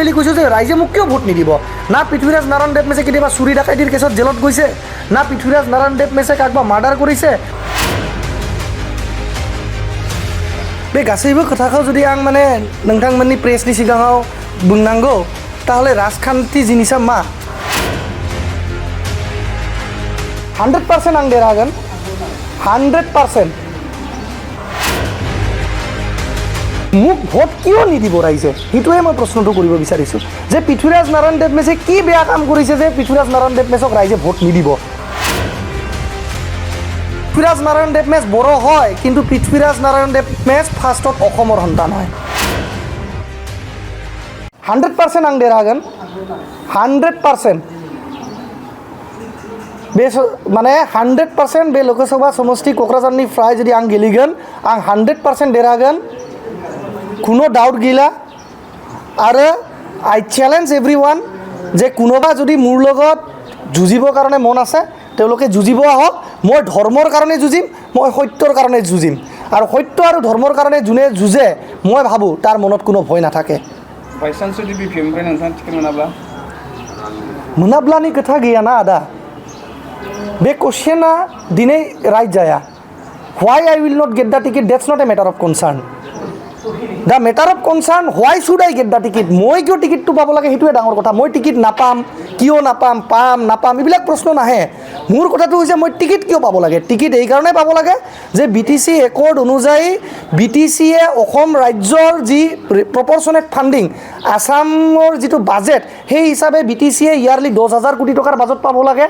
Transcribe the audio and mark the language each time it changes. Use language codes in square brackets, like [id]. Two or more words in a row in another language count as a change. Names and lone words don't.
[as] ক্লিয়াৰলি কৈছোঁ যে ৰাইজে মোক কিয় ভোট নিদিব। না পৃথ্বীৰাজ নাৰায়ণ দেৱমেছে কেতিয়াবা চুৰি ডাকাইতিৰ কেছত জেলত গৈছে, না পৃথ্বীৰাজ নাৰায়ণ দেৱমেছে কাকবা মাৰ্ডাৰ কৰিছে। [brx] बे गासैबो खोथाखौ जुदि आं माने नोंथांमोननि प्रेसनि सिगाङाव बुंनांगौ ताहले राजखान्थि जिनिसा मा 100% आं देरहागोन 100%। [as] মোক ভোট কিয় নিদিব ৰাইজে সেইটোৱে মই প্ৰশ্নটো কৰিব বিচাৰিছোঁ যে পৃথ্বীৰাজ নাৰায়ণ দেৱমেছে কি বেয়া কাম কৰিছে যে পৃথ্বীৰাজ নাৰায়ণ দেৱমেছক ৰাইজে ভোট নিদিব। পৃথ্বীৰাজ নাৰায়ণ দেৱমেছ বড়ো হয় কিন্তু পৃথ্বীৰাজ নাৰায়ণ দেৱমেছ ফাৰ্ষ্টত অসমৰ সন্তান হয়। [brx] 100% आं देरहागोन 100%। बे माने 100% बे लोकसभा समष्टि क'क्राझारनिफ्राय जुदि आं गेलेगोन आं 100% देरहागोन, कुनो डाउट गैला। [as] आरो [en] I challenge everyone [brx] जे कोनोबा जुदि [as] মোৰ লগত যুঁজিবৰ কাৰণে মন আছে তেওঁলোকে যুঁজিব আহক। মই ধৰ্মৰ কাৰণে যুঁজিম, মই সত্যৰ কাৰণে যুঁজিম। আৰু সত্য আৰু ধৰ্মৰ কাৰণে যোনে যুঁজে মই ভাবোঁ তাৰ মনত কোনো ভয় নাথাকে। [brx] बाइचान्स जुदि बिपिएमनिफ्राय नोंथाङा टिकेट मोनाब्लानि खोथा गैया ना आदा। बे क्वेश्चना दिनै राइट जाया। [en] Why I will not get the ticket that's not a matter of concern. The matter of concern why should I get the ticket. [hi] मैं क्यों टिकेट [as] পাব লাগে সেইটোৱে ডাঙৰ কথা। মই টিকেট নাপাম কিয় নাপাম, পাম নাপাম এইবিলাক প্ৰশ্ন নাহে। মোৰ কথাটো হৈছে মই টিকেট কিয় পাব লাগে। টিকেট এই কাৰণে পাব লাগে যে BTC একৰ্ড অনুযায়ী BTCয়ে অসম ৰাজ্যৰ যি [en] proportionate funding [as] আসামৰ যিটো বাজেট সেই হিচাপে BTCয়ে ইয়াৰলি 10,000 কোটি টকাৰ বাজেট পাব লাগে।